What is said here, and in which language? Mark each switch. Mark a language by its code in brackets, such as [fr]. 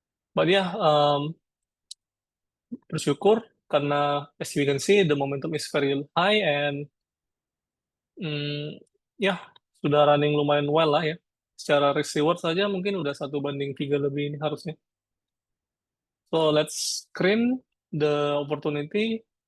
[en] But ya, [id] bersyukur karena [en] as you can see the momentum is very high, and ya sudah running lumayan well lah ya. [id] Secara risk reward saja mungkin udah 1:3 lebih ini harusnya. [en] So let's screen the opportunity.